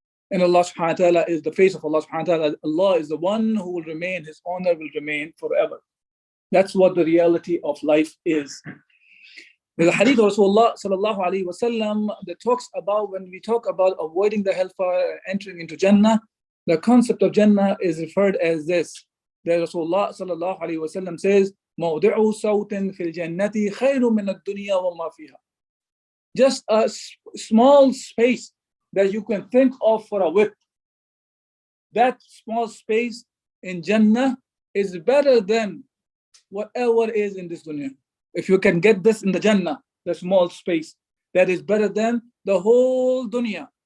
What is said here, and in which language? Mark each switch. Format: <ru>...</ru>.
<en>And Allah subhanahu wa ta'ala is the face of Allah subhanahu wa ta'ala. Allah is the one who will remain, His honor will remain forever. That's what the reality of life is. There's a hadith of Rasulullah sallallahu alayhi wa sallam that talks about, when we talk about avoiding the hellfire and entering into Jannah, the concept of Jannah is referred as this. That Rasulullah sallallahu alayhi wa sallam says,</en> <ar>مَوْضِعُ صَوْتٍ فِي الْجَنَّةِ خَيْرٌ مِنَ الدُّنْيَا وَمَا فِيهَا.</ar> <en>Just a small space that you can think of for a whip. That small space in Jannah is better than whatever is in this dunya. If you can get this in the Jannah, the small space, that is better than the whole dunya.</en>